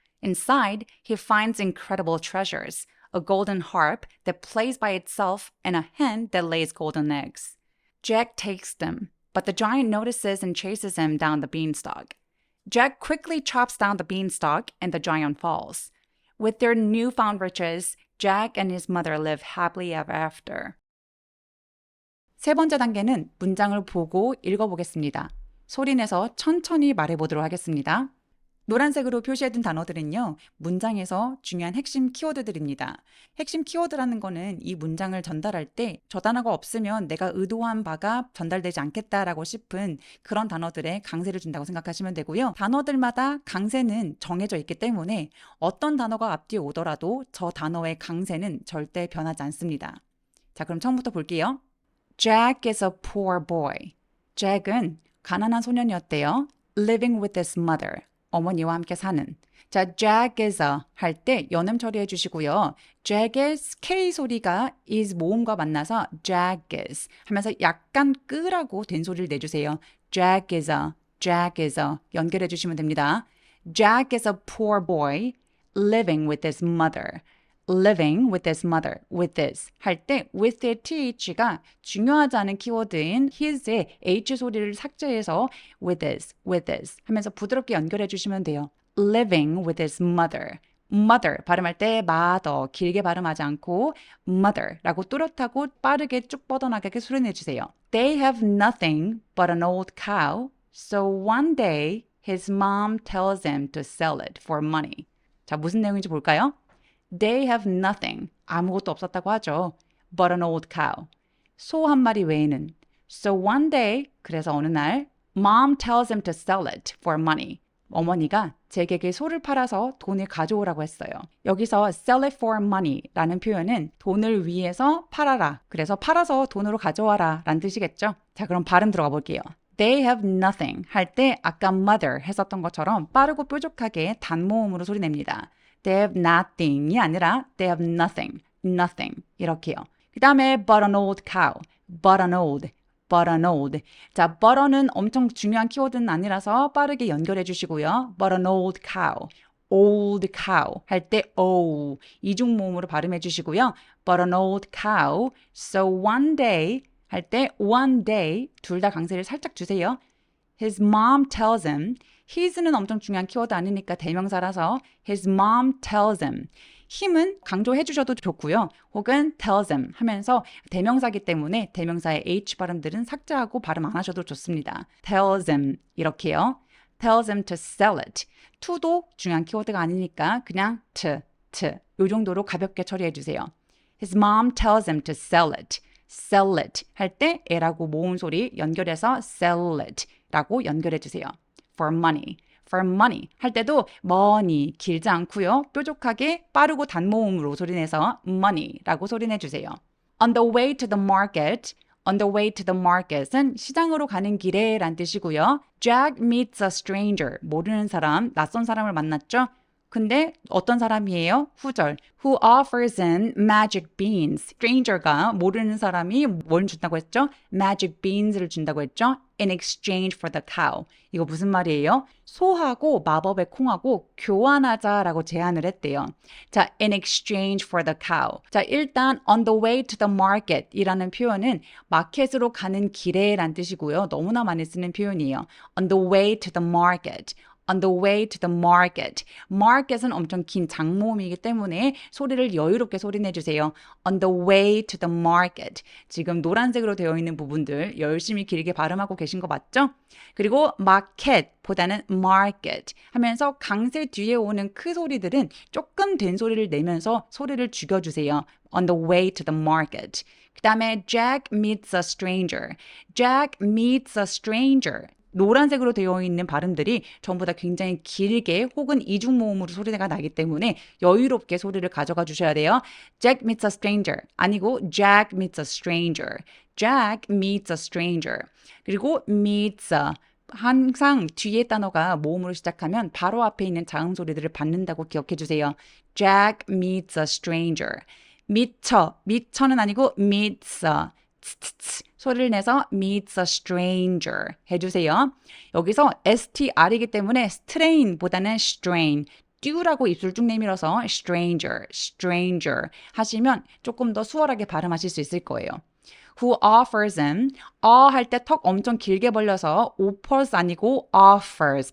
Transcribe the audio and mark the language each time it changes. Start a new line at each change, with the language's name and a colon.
English: Inside, he finds incredible treasures, a golden harp that plays by itself and a hen that lays golden eggs. Jack takes them, but the giant notices and chases him down the beanstalk. Jack quickly chops down the beanstalk and the giant falls. With their newfound riches, Jack and his mother live happily ever after.
Korean: 세 번째 단계는 문장을 보고 읽어보겠습니다. 소리내서 천천히 말해보도록 하겠습니다. 노란색으로 표시해둔 단어들은요, 문장에서 중요한 핵심 키워드들입니다. 핵심 키워드라는 거는 이 문장을 전달할 때 저 단어가 없으면 내가 의도한 바가 전달되지 않겠다라고 싶은 그런 단어들에 강세를 준다고 생각하시면 되고요. 단어들마다 강세는 정해져 있기 때문에 어떤 단어가 앞뒤에 오더라도 저 단어의 강세는 절대 변하지 않습니다. 자, 그럼 처음부터 볼게요.
English: Jack is a poor boy.
Korean: Jack은 가난한 소년이었대요.
English: Living with his mother.
Korean: 어머니와 함께 사는. 자,
English: Jack is a
Korean: 할 때 연음 처리해 주시고요. Jack의 K 소리가 is 모음과 만나서 Jack is 하면서 약간 끄라고 된 소리를 내주세요.
English: Jack is a, Jack is a
Korean: 연결해 주시면 됩니다.
English: Jack is a poor boy living with his mother. living with his mother, with this
Korean: 할 때 with의 th가 중요하지 않은 키워드인 his의 h 소리를 삭제해서 with this 하면서 부드럽게 연결해 주시면 돼요.
English: living with his mother.
Korean: mother 발음할 때 mother 길게 발음하지 않고 mother라고 뚜렷하고 빠르게 쭉 뻗어나가게 소리내 주세요.
English: They have nothing but an old cow, so one day his mom tells him to sell it for money.
Korean: 자, 무슨 내용인지 볼까요?
English: They have nothing.
Korean: 아무것도 없었다고 하죠.
English: But an old cow.
Korean: 소 한 마리 외에는.
English: So one day,
Korean: 그래서 어느 날,
English: Mom tells him to sell it for money.
Korean: 어머니가 제게게 소를 팔아서 돈을 가져오라고 했어요. 여기서
English: sell it for money
Korean: 라는 표현은 돈을 위해서 팔아라. 그래서 팔아서 돈으로 가져와라 라는 뜻이겠죠. 자, 그럼 발음 들어가 볼게요.
English: They have nothing
Korean: 할 때 아까 mother 했었던 것처럼 빠르고 뾰족하게 단모음으로 소리냅니다.
English: They have nothing이 아니라 they have nothing, nothing
Korean: 이렇게요. 그 다음에
English: but an old cow, but an old, but an old.
Korean: 자, but은 엄청 중요한 키워드는 아니라서 빠르게 연결해 주시고요.
English: But an old cow, old cow
Korean: 할 때 o 이중 모음으로 발음해 주시고요.
English: But an old cow, so one day 할 때 one day
Korean: 둘 다 강세를 살짝 주세요.
English: His mom tells him.
Korean: his는 엄청 중요한 키워드 아니니까 대명사라서
English: his mom tells him.
Korean: him은 강조해 주셔도 좋고요. 혹은 tells him 하면서 대명사기 때문에 대명사의 h 발음들은 삭제하고 발음 안 하셔도 좋습니다.
English: tells him
Korean: 이렇게요.
English: tells him to sell it.
Korean: to도 중요한 키워드가 아니니까 그냥 to 요 정도로 가볍게 처리해 주세요.
English: His mom tells him to sell it.
Korean: sell it 할 때 에라고 모음 소리 연결해서 sell it 라고 연결해 주세요. for money. for money 할 때도 money 길지 않고요. 뾰족하게 빠르고 단모음으로 소리내서 money라고 소리내 주세요.
English: On the way to the market. On the way to the market은
Korean: 시장으로 가는 길에 란 뜻이고요.
English: Jack meets a stranger.
Korean: 모르는 사람, 낯선 사람을 만났죠. 근데 어떤 사람이에요? 후절.
English: Who offers him magic beans.
Korean: Stranger가 모르는 사람이 뭘 준다고 했죠? Magic beans를 준다고 했죠?
English: In exchange for the cow.
Korean: 이거 무슨 말이에요? 소하고 마법의 콩하고 교환하자라고 제안을 했대요.
English: 자, in exchange for the cow.
Korean: 자, 일단
English: on the way to the market
Korean: 이라는 표현은 마켓으로 가는 길에 란 뜻이고요. 너무나 많이 쓰는 표현이에요.
English: On the way to the market. On the way to the market.
Korean: market은 엄청 긴 장모음이기 때문에 소리를 여유롭게 소리내주세요.
English: On the way to the market.
Korean: 지금 노란색으로 되어 있는 부분들 열심히 길게 발음하고 계신 거 맞죠? 그리고 market보다는 market 하면서 강세 뒤에 오는 크 소리들은 조금 된 소리를 내면서 소리를 죽여주세요.
English: On the way to the market.
Korean: 그 다음에
English: Jack meets a stranger. Jack meets a stranger.
Korean: 노란색으로 되어 있는 발음들이 전부 다 굉장히 길게 혹은 이중모음으로 소리가 나기 때문에 여유롭게 소리를 가져가 주셔야 돼요.
English: Jack meets a stranger 아니고 Jack meets a stranger. Jack meets a stranger.
Korean: 그리고 meets a 항상 뒤에 단어가 모음으로 시작하면 바로 앞에 있는 자음 소리들을 받는다고 기억해 주세요.
English: Jack meets a stranger.
Korean: 미쳐는 아니고 meets a 소리를 내서 meets a stranger 해주세요. 여기서 str이기 때문에 strain보다는 strain, 듀라고 입술 쭉 내밀어서 stranger 하시면 조금 더 수월하게 발음하실 수 있을 거예요.
English: who offers him.
Korean: 할 때 턱 엄청 길게 벌려서 offers 아니고 offers.